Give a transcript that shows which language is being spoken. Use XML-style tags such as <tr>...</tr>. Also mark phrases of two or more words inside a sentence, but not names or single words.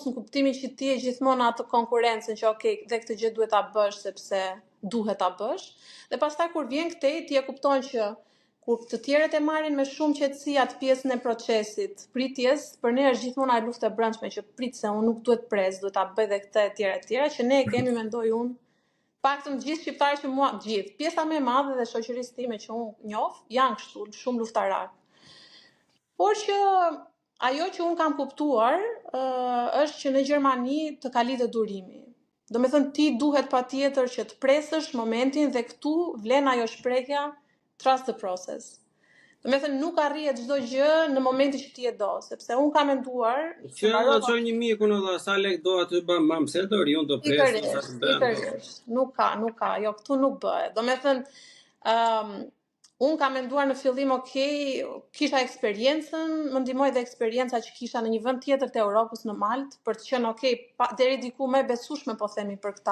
<sq>në kuptimin që ti je gjithmonë atë konkurrencën që dhe këtë gjë duhet ta bësh sepse duhet ta bësh, dhe pastaj kur vjen këtej ti e kupton që kur të tjerët e marrin me shumë qetësi atë pjesën e procesit, pritjes, për ne është gjithmonë ai luftë e brendshme që prit se unë nuk duhet pres, duhet ta bëj dhe këtë e tjera, që ne e kemi mendoj unë paktën gjithë shqiptarët që mua, gjithë, pjesa më e madhe dhe shoqërisë time që unë njoh, janë kështu, shumë luftarar. Por që ajo që unë kam kuptuar është që në Gjermani të ka lidhur durimi. Do me thënë ti duhet patjetër që të presësh momentin dhe këtu vlen ajo shprehja</sq> <en>trust the process.</en> <sq>Do me thënë nuk arrihet çdo gjë në momentin që ti e do, sepse unë kam menduar që do të çoj një mikun edhe sa lek do aty bëm mam se do riun do pres sa të bën. Nuk ka, jo këtu nuk bëhet. Do me thënë unë kam menduar në fillim, kisha eksperiencën, më ndihmoi dhe eksperienca që kisha në një vend tjetër të Europës, në Maltë, për të qenë deri diku më e besueshme po themi për këta.</sq>